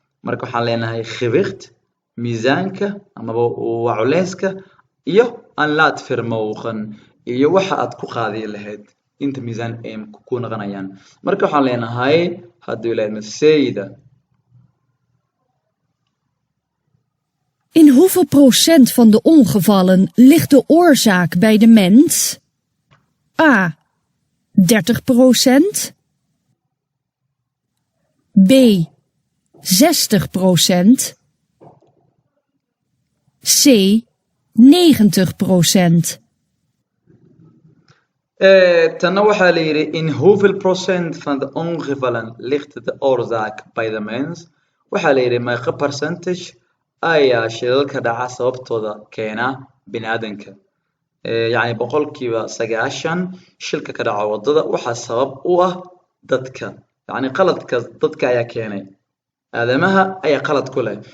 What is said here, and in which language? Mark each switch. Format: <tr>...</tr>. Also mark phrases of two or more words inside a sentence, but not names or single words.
<so>Marka waxaan leenahay gewicht, miisaanka, amaba waa culeyska, iyo aan laad vermogen, iyo waxa aad ku qaadi lahayd, inta miisaan ay ku, ku noqonayaan. Marka waxaan leenahay, hadduu Ilaahay idmo, sayda.</so> <nl>In hoeveel procent van de ongevallen ligt de oorzaak bij de mens? A. Dertig procent. B, zestig procent. C, negentig procent.</nl> <so>Eh, tanna waxaa la yidhi,</so> <nl>"In hoeveel procent van de ongevallen ligt de oorzaak bij de mens?"</nl> <so>Waxaa la yidhi, "Meeqa percentage ayaa shilalka dhaca sababtooda keena bini'aadanka?" Eh, yacni boqolkiiba sagaashan shilka ka dhaca waddada waxaa sabab u ah dadka. Yacni qaladka dadka ayaa keenay. Aadamaha ayaa qalad ku leh.</so>